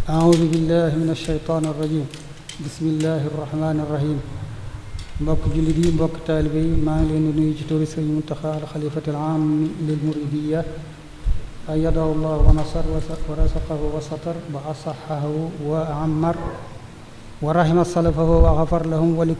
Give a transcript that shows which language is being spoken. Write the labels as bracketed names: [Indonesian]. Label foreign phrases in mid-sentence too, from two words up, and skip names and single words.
[Arabic] أعوذ بالله من الشيطان الرجيم بسم الله الرحمن الرحيم [Wolof] mbokk jullit yi mbokk taalibe yi maa ngi leen di nuyu ci turu Sëriñ Muntaxa [Arabic] الخليفة العام للمريدية أيده الله و نصر و رزقه و ستر و أسعده و عمر و رحم سلفه و غفر لهم و ل